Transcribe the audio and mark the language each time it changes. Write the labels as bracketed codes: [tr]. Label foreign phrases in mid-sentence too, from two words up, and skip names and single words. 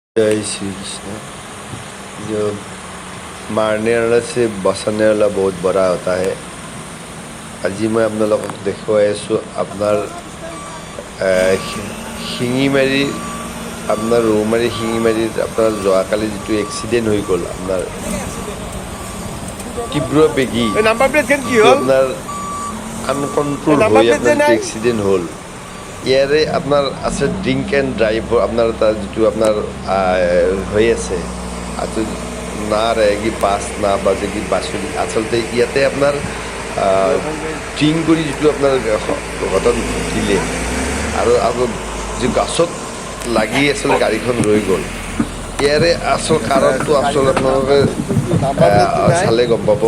[hi] जय श्री कृष्ण। जो मारने वाला से बचाने वाला बहुत बड़ा होता है। [as] আজি মই আপোনালোকক দেখুৱাই আছোঁ আপোনাৰ শিঙিমাৰী আপোনাৰ ৰৌমাৰী শিঙিমাৰীত আপোনাৰ যোৱাকালি যিটো এক্সিডেণ্ট হৈ গ'ল আপোনাৰ তীব্ৰ বেগী আপোনাৰ আনকণ্ট্ৰল হৈ আপোনাৰ এক্সিডেণ্ট হ'ল। ইয়াৰে আপোনাৰ আছে [en] drink and driver [as] আপোনাৰ তাৰ যিটো আপোনাৰ হৈ আছে না [hi] रहेगी पास ना बजेगी बाँसुरी। [as] আচলতে ইয়াতে আপোনাৰ ড্ৰিংক কৰি যিটো আপোনাৰ ঘটন ঘটিলে আৰু যি গছত লাগি আচলতে গাড়ীখন ৰৈ গ'ল। ইয়াৰে আচল কাৰণটো আচলতে আপোনালোকে চালে গম পাব।